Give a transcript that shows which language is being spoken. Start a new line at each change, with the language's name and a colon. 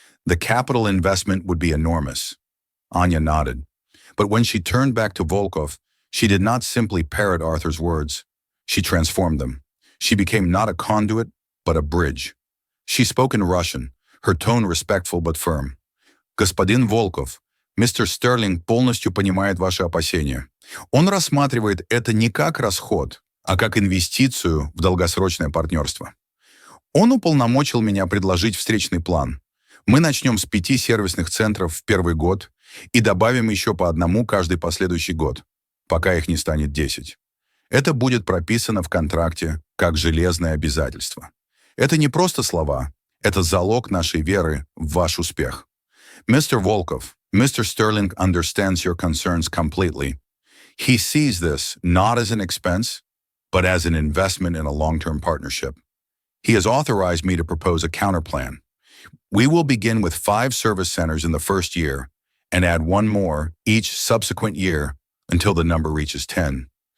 English: "The capital investment would be enormous." Anya nodded. But when she turned back to Volkov, she did not simply parrot Arthur's words. She transformed them. She became not a conduit, but a bridge. She spoke in Russian, her tone respectful but firm.
Russian: «Господин Волков, мистер Стерлинг полностью понимает ваши опасения. Он рассматривает это не как расход, а как инвестицию в долгосрочное партнерство. Он уполномочил меня предложить встречный план. Мы начнем с 5 сервисных центров в первый год и добавим еще по 1 каждый последующий год, пока их не станет 10. Это будет прописано в контракте как железное обязательство. Это не просто слова, это залог нашей веры в ваш успех.
English: Mr. Volkov, Mr. Sterling understands your concerns completely. He sees this not as an expense, but as an investment in a long-term partnership. He has authorized me to propose a counterplan. We will begin with 5 service centers in the first year and add 1 more each subsequent year until the number reaches 10.